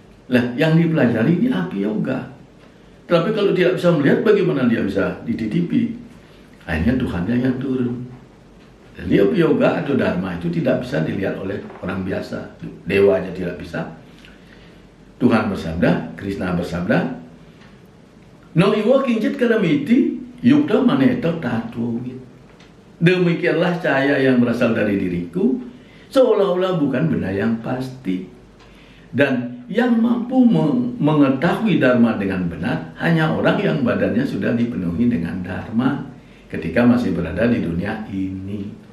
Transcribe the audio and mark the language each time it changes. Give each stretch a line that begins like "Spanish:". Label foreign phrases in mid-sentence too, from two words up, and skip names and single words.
Indonesian: Lah, yang dipelajari ini api yoga. Tapi kalau tidak bisa melihat, bagaimana dia bisa dititipi? Akhirnya Tuhannya yang turun. Jadi yoga atau dharma itu tidak bisa dilihat oleh orang biasa. Dewa aja tidak bisa. Tuhan bersabda, Krishna bersabda,
Sanskrit: नैव किञ्चित्करोमीति युक्तो मन्येत तत्त्ववित्.
Indonesian: Demikianlah cahaya yang berasal dari diriku, seolah-olah bukan benda yang pasti. Dan yang mampu mengetahui dharma dengan benar, hanya orang yang badannya sudah dipenuhi dengan dharma ketika masih berada di dunia ini.